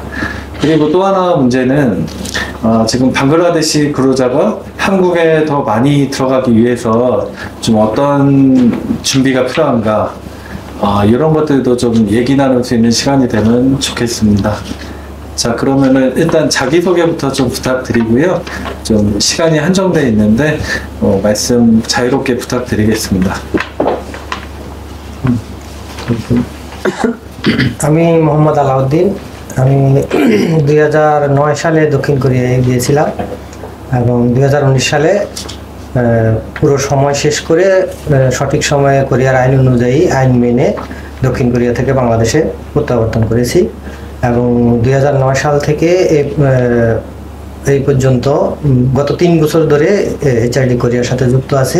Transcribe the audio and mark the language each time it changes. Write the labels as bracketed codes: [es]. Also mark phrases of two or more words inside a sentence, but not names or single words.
[ko] 그리고 또 하나 문제는 지금 방글라데시 근로자가 한국에 더 많이 들어가기 위해서 좀 어떤 준비가 필요한가 이런 것들도 좀 얘기 나눌 수 있는 시간이 되면 좋겠습니다. 자, 그러면은 일단 자기소개부터 좀 부탁드리고요. 좀 시간이 한정되어 있는데 말씀 자유롭게 부탁드리겠습니다. [bn] আমি মোহাম্মদ আলাউদ্দিন। আমি 2009 সালে দক্ষিণ কোরিয়ায় গিয়েছিলাম এবং 2019 সালে পুরো সময় শেষ করে সঠিক সময়ে কোরিয়ার আইন অনুযায়ী আইন মেনে দক্ষিণ কোরিয়া থেকে বাংলাদেশে প্রত্যাবর্তন করেছি এবং 2009 সাল থেকে এই পর্যন্ত গত 3 বছর ধরে এইচআরডি কোরিয়ার সাথে যুক্ত আছি।